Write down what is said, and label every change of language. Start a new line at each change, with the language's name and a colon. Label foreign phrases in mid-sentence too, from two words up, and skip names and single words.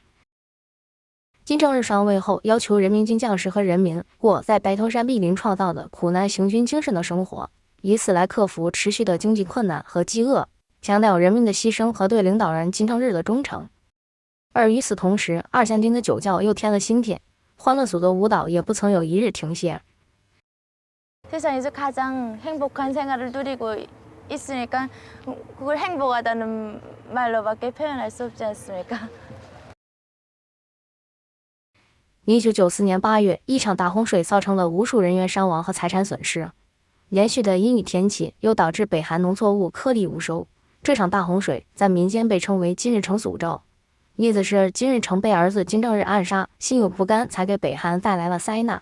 Chinese: 金正日上位后，要求人民军将士和人民过在白头山密林创造的苦难行军精神的生活，以此来克服持续的经济困难和饥饿，强调人民的牺牲和对领导人金正日的忠诚。而与此同时，二将军的酒窖又添了新品，欢乐组的舞蹈也不曾有一日停歇。
Korean: 세상에서 가장 행복한 생활을 누리고 있으니까 그걸 행복하다는 말로밖에 표현할 수 없지 않습니까?
Chinese: 1994 年8月，一场大洪水造成了无数人员伤亡和财产损失。连续的阴雨天气又导致北韩农作物颗粒无收。这场大洪水在民间被称为“金日成诅咒”，意思是金日成被儿子金正日暗杀，心有不甘，才给北韩带来了灾难。